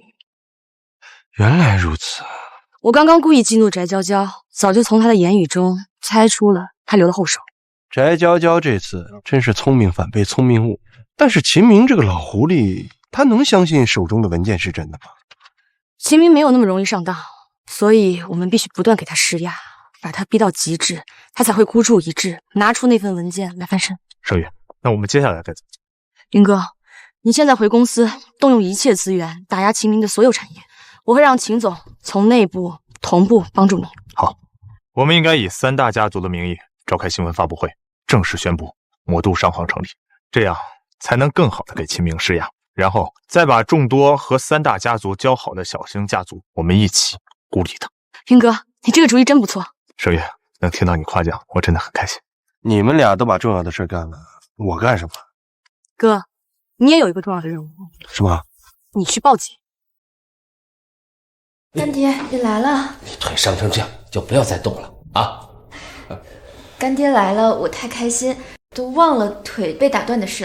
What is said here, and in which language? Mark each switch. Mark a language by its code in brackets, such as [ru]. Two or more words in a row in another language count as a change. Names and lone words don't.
[zh] 原来如此。我刚刚故意激怒翟娇娇，早就从她的言語中猜出了她留了後手。翟娇嬌這次真是聰明反被聰明誤，但是秦明這個老狐狸，他能相信手中的文件是真的嗎？秦明沒有那麼容易上當，所以我們必須不斷給他施壓，把他逼到極致，他才會孤注一擲，拿出那份文件來翻身。盛月，那我們接下來該怎麼做？雲哥，你現在回公司，動用一切資源打壓秦明的所有產業，我會讓秦總從內部同步幫助你。好，我們應該以3大家族的名義召開新聞發布會，正式宣布魔都商行成立，這樣才能更好的給秦明施壓。然後再把眾多和3大家族交好的小型家族，我們一起孤立他。雲哥，你這個主意真不錯。盛月，能聽到你誇獎，我真的很開心。你們倆都把重要的事幹了，我幹什麼？哥，你也有一個重要的任務。什麼？你去報警。乾爹，你來了。你腿傷成這樣，就不要再動了啊！乾爹來了，我太開心，都忘了腿被打斷的事了。